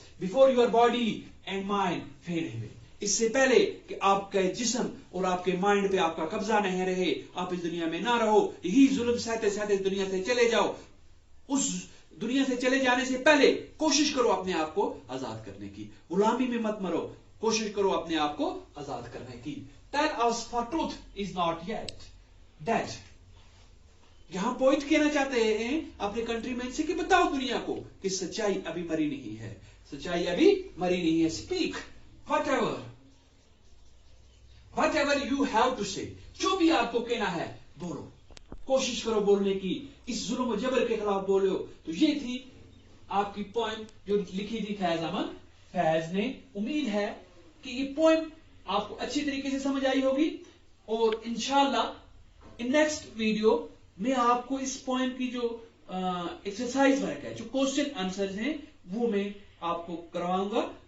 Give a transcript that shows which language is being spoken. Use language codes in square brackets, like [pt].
[en] before your body and mind fade away, [ur] اس سے پہلے کہ آپ کے جسم اور آپ کے مائنڈ پہ آپ کا قبضہ نہیں رہے, آپ اس دنیا میں نہ رہو, یہی ظلم سہتے سہتے اس دنیا سے چلے جاؤ. اس دنیا سے چلے جانے سے پہلے کوشش کرو اپنے آپ کو آزاد کرنے کی. غلامی میں مت مرو, کوشش کرو اپنے آپ کو آزاد کرنے کی. [en] Tell us for truth is not yet dead. [ur] یہاں پوئٹ کہنا چاہتے ہیں اپنے کنٹری مین سے کہ بتاؤ دنیا کو کہ سچائی ابھی مری نہیں ہے, سچائی ابھی مری نہیں ہے. [en] Speak whatever you have to say. [ur] جو بھی آپ کو کہنا ہے بولو, کوشش کرو بولنے کی, اس ظلم و جبر کے خلاف بولو. تو یہ تھی آپ کی پوئم جو لکھی تھی فیض احمد فیض نے. امید ہے کہ یہ پوئم آپ کو اچھی طریقے سے سمجھ آئی ہوگی, اور انشاءاللہ ان نیکسٹ ویڈیو میں آپ کو اس پوئم کی جو ایکسرسائز ورک ہے, جو کوسچن آنسر ہیں, وہ میں آپ کو کرواؤں گا.